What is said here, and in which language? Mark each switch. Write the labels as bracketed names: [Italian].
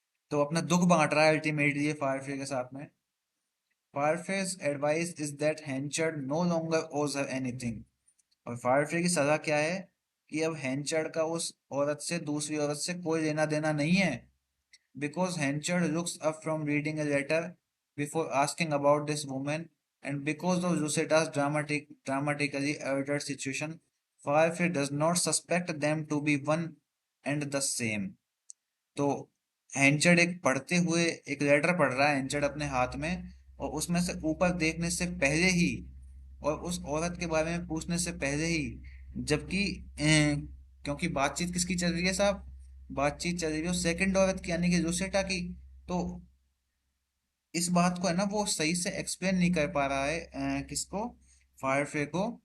[Hindi] तो अपना दुख बांट रहा है अल्टीमेटली ये फायरफे के साथ में। [English] Farfrae's advice is that Henchard no longer owes her anything. [Hindi] और फायरफे की सलाह क्या है? कि अब हैंचर्ड का उस औरत से, दूसरी औरत से कोई लेना देना नहीं है। [English] Because Henchard looks up from reading a letter before asking about this woman, and because of Luceta's dramatically altered situation, Firefly does not suspect them to be one and the same। [Hindi] तो हैंचर्ड एक पढ़ते हुए एक लेटर पढ़ रहा है हैंचर्ड अपने हाथ में, और उसमें से ऊपर देखने से पहले ही, और उस औरत के बारे में पूछने से पहले ही, जबकि क्योंकि बातचीत किसकी चल रही है साहब? बातचीत चल रही है सेकंड औरत की, यानी कि लुसेटा की। तो इस बात को है ना वो सही से एक्सप्लेन नहीं कर पा रहा है किसको? फायरफे को।